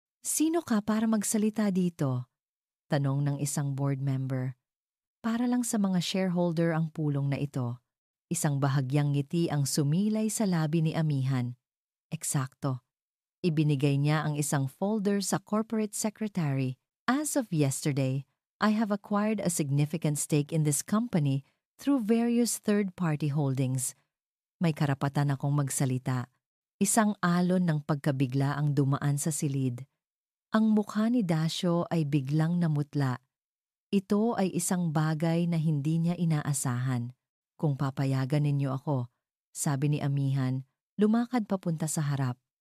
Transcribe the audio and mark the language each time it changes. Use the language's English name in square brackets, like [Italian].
[Filipino] Sino ka para magsalita dito? Tanong ng isang board member. Para lang sa mga shareholder ang pulong na ito. Isang bahagyang ngiti ang sumilay sa labi ni Amihan. Eksakto. Ibinigay niya ang isang folder sa corporate secretary. [English] As of yesterday, I have acquired a significant stake in this company through various third-party holdings. [Filipino] May karapatan akong magsalita. Isang alon ng pagkabigla ang dumaan sa silid. Ang mukha ni Dasyo ay biglang namutla. Ito ay isang bagay na hindi niya inaasahan. Kung papayagan ninyo ako, sabi ni Amihan, lumakad papunta sa harap.